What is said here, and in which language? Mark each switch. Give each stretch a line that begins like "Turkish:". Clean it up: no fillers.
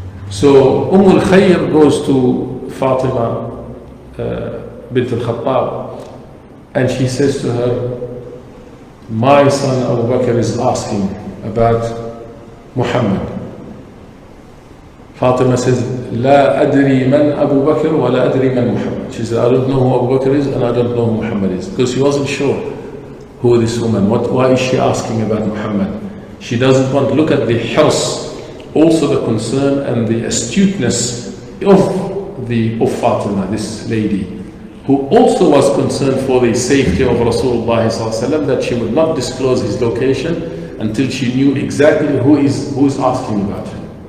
English: So Al-Khayr goes to Fatima bint al-Khattab, and she says to her, my son Abu Bakr is asking about Muhammad. Fatima says,
Arabic: لا أدري من أبو بكر ولا أدري من Muhammad.
English: She said, I don't know who Abu Bakr is and I don't know who Muhammad is. Because she wasn't sure who this woman, why is she asking about Muhammad? She doesn't want to look at the hirs, also the concern and the astuteness of Fatima, this lady, who also was concerned for the safety of Rasulullah ﷺ, that she would not disclose his location until she knew exactly who is asking about him.